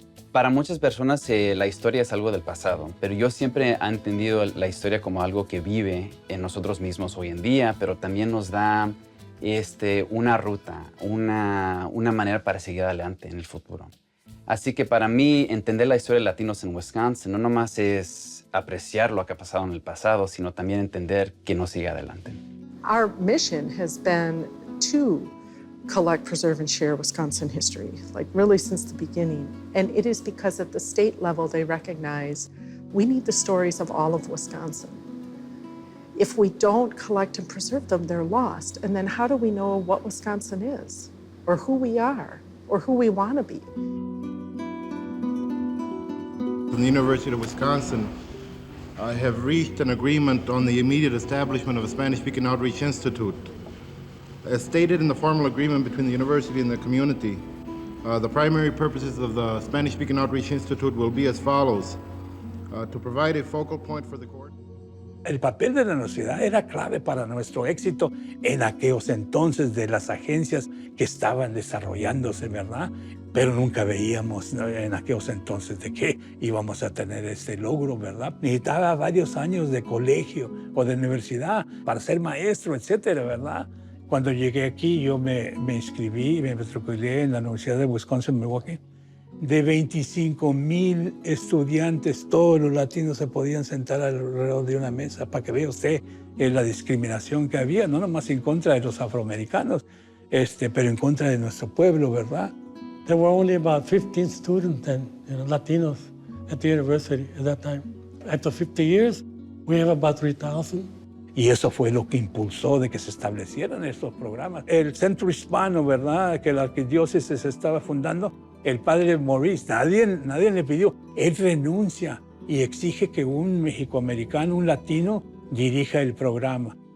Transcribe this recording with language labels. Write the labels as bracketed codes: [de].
[es] Para muchas personas la historia es algo del pasado, pero yo siempre he entendido la historia como algo que vive en nosotros mismos hoy en día, pero también nos da una ruta, una manera para seguir adelante en el futuro. Así que para mí, entender la historia de latinos en Wisconsin no nomás es apreciar lo que ha pasado en el pasado, sino también entender que nos sigue adelante. [en] Our mission has been to collect, preserve, and share Wisconsin history, like really since the beginning. And it is because at the state level they recognize we need the stories of all of Wisconsin. If we don't collect and preserve them, they're lost. And then how do we know what Wisconsin is, or who we are, or who we want to be? From the University of Wisconsin, I have reached an agreement on the immediate establishment of a Spanish-speaking outreach institute. As stated in the formal agreement between the university and the community, the primary purposes of the Spanish-speaking outreach institute will be as follows: to provide a focal point for the court. [es] El papel de la universidad era clave para nuestro éxito en aquellos entonces de las agencias que estaban desarrollándose, ¿verdad? Pero nunca veíamos en aquellos entonces de qué íbamos a tener este logro, ¿verdad? Necesitaba varios años de colegio o de universidad para ser maestro, etcétera, ¿verdad? Cuando llegué aquí, yo me inscribí y me matriculé en la Universidad de Wisconsin, Milwaukee. De 25,000 estudiantes, todos los latinos se podían sentar alrededor de una mesa, para que vea usted la discriminación que había, no nomás en contra de los afroamericanos, pero en contra de nuestro pueblo, ¿verdad? [en] There were only about 15 students and Latinos at the university at that time. After 50 years, we have about 3,000. [es] Y eso fue lo que impulsó de que se establecieran estos programas. El centro hispano, ¿verdad?, que la arquidiócesis estaba fundando, el padre Maurice, nadie le pidió. Él renuncia y exige que un mexicoamericano, un latino, dirija el programa.